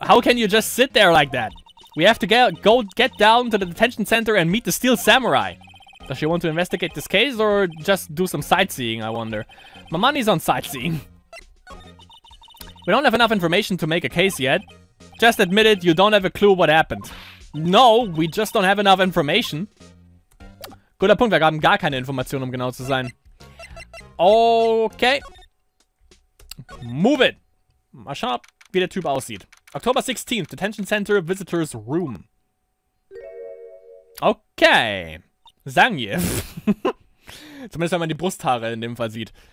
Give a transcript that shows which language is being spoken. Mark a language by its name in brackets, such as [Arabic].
[English] How can you just sit there like that? We have to get down to the detention center and meet the Steel Samurai. Does she want to investigate this case or just do some sightseeing, I wonder? My money's on sightseeing. We don't have enough information to make a case yet. Just admit it, you don't have a clue what happened. No, we just don't have enough information. [German] Guter Punkt, wir haben gar keine Informationen, um genau zu sein. Okay. [English] Move it. [German] Mal schauen, wie der Typ aussieht. [English] October 16th, Detention Center Visitors Room. Okay. Zangief. [German] Zumindest wenn man die Brusthaare in dem Fall sieht.